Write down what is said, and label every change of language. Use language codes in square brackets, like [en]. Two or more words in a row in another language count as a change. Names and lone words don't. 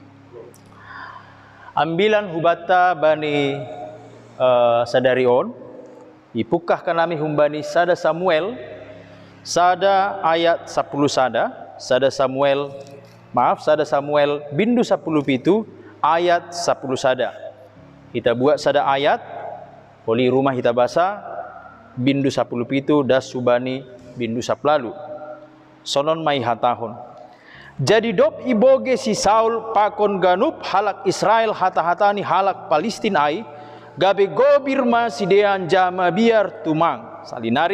[bts] Ambilan hubata bani sadarion, ipukah kanami humbani sada Samuel, sada ayat 10 sada Samuel bindu 10 pitu ayat 10 sada. Kita buat sada ayat, poli rumah kita baca bindu 10 pitu das subani bindu 10 sonon mai hatahon. Jadi dop iboge si Saul pakon ganup halak Israel hata-hatani halak Palestina ai gabe gobir masidean jama biar tumang salinari.